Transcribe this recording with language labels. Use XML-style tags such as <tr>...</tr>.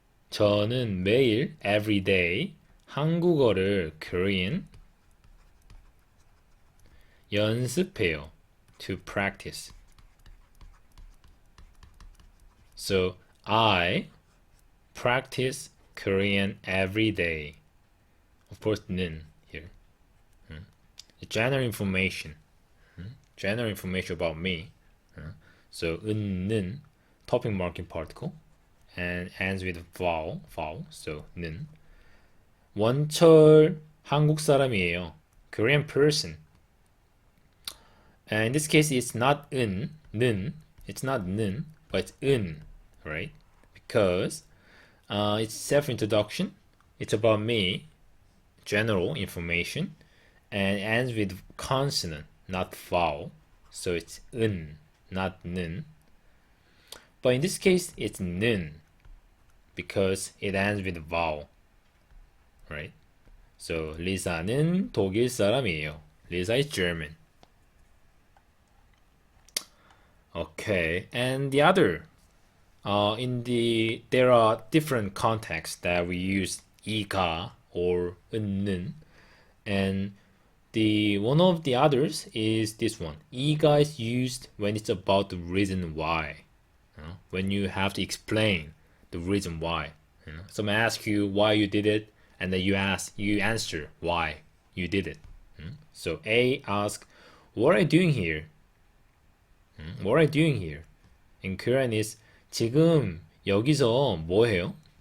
<ko>저는 매일</ko> <en>every day</en> <ko>한국어를 Korean 연습해요.</ko> <en>To practice. So I practice Korean every day. Of course, 는 here. General information. General information about me. So 는 topic marking particle and ends with vowel. So 는.</en> <ko>원철 한국 사람이에요.</ko> <en>Korean person. And in this case, it's not 는. It's not 는, but it's 은, right? Because it's self-introduction. It's about me, general information, and it ends with consonant, not vowel. So it's 은, not 는. But in this case, it's 는, because it ends with vowel, right?</en> <ko>So 리사는 독일 사람이에요.</ko> <en>Lisa is German. Okay, and the other, there are different contexts that we use 이가 or 은는, and one of the others is this one. 이가 is used when it's about the reason why, when you have to explain the reason why. Someone asks you why you did it, and then you answer why you did it. So A asks, "What are you doing here?" What are you doing here? In Korean is</en> <ko>지금 여기서 뭐 해요?</ko>